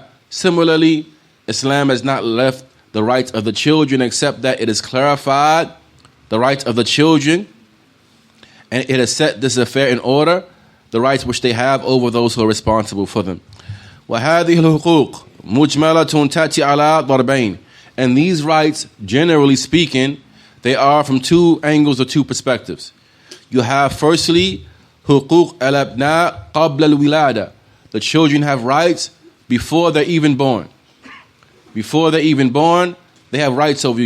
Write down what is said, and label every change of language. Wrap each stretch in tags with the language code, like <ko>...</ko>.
<en>Similarly, Islam has not left the rights of the children except that it has clarified the rights of the children and it has set this affair in order, the rights which they have over those who are responsible for them.</en> <ar>وَهَذِهِ الْحُقُوقِ مُجْمَلَةٌ تَأْتِي عَلَىٰ ضَرْبَيْنِ.</ar> <en>And these rights, generally speaking, they are from two angles or two perspectives. You have firstly,</en> <ar>حُقُوقِ الْأَبْنَاءِ قَبْلَ الْوِلَادَةِ.</ar> <en>The children have rights before they're even born. Before they're even born, they have rights over you.</en>